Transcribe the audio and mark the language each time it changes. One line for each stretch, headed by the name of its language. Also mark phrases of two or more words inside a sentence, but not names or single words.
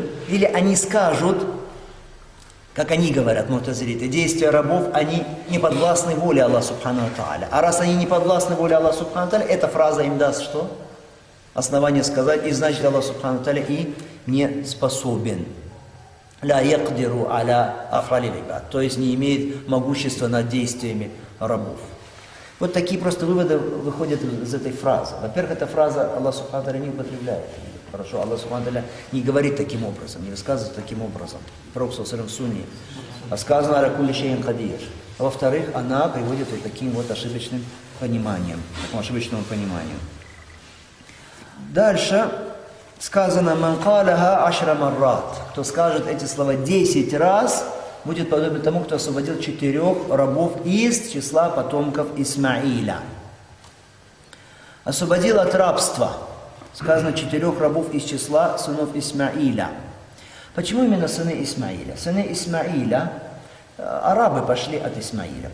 Russian: Или они скажут, как они говорят, мутазилиты, действия рабов, они не подвластны воле Аллаха
Arabic: سبحانه تعالى.
Russian: А раз они не подвластны воле Аллаха
Arabic: سبحانه تعالى,
Russian: эта фраза им даст что? Основание сказать, и значит,
Arabic: الله سبحانه تعالى
Russian: и не способен.
Arabic: لا يقدر على أفعال العباد,
Russian: то есть не имеет могущества над действиями рабов. Вот такие просто выводы выходят из этой фразы. Во-первых, эта фраза
Arabic: الله سبحانه تعالى
Russian: не употребляет. Хорошо,
Arabic: الله سبحانه تعالى
Russian: не говорит таким образом, не высказывает таким образом. Пророк в Сунне. А сказано
Arabic: «على كل شيء قدير».
Russian: А во-вторых, она приводит вот таким вот ошибочным пониманием, такому ошибочному пониманию. Дальше сказано
Arabic: «من قالها عشر مرات».
Russian: Кто скажет эти слова 10 раз, будет подобен тому, кто освободил 4 рабов из числа потомков Исмаиля. освободил от рабства. Сказано 4 рабов из числа сынов Исмаиля. Почему именно сыны Исмаиля? Сыны Исмаиля, арабы пошли от Исмаиля.